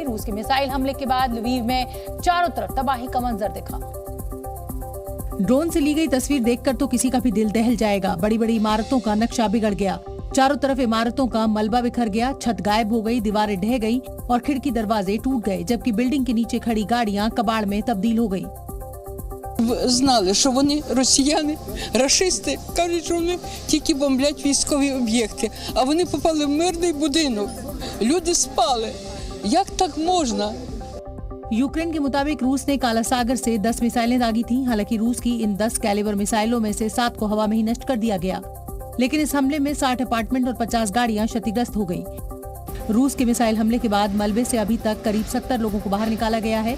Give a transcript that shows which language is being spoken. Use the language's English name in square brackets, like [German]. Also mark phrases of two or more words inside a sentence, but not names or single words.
[Hindi] रूस के मिसाइल हमले के बाद लवीव में चारों तरफ तबाही का मंजर दिखा। ड्रोन से ली गई तस्वीर देखकर तो किसी का भी दिल दहल जाएगा। बड़ी बड़ी इमारतों का नक्शा बिगड़ गया। चारों तरफ इमारतों का मलबा बिखर गया, छत गायब हो गई, दीवारें ढह गई और खिड़की दरवाजे टूट गए, जबकि बिल्डिंग के नीचे खड़ी गाड़ियां कबाड़ में तब्दील हो गई। [Ukrainian] Знали, що вони росіяни, рашисти, кажуть, що вони тільки бомблять військові об'єкти, а вони попали в мирний будинок. Люди спали. Як так можна? [Hindi] यूक्रेन के मुताबिक रूस ने काला सागर से 10 मिसाइलें दागी थीं। हालांकि रूस की इन 10 कैलिबर मिसाइलों में से 7 को हवा में ही नष्ट कर दिया गया, लेकिन इस हमले में 60 अपार्टमेंट और 50 गाड़ियां क्षतिग्रस्त हो गयी। रूस के मिसाइल हमले के बाद मलबे से अभी तक करीब 70 लोगों को बाहर निकाला गया है।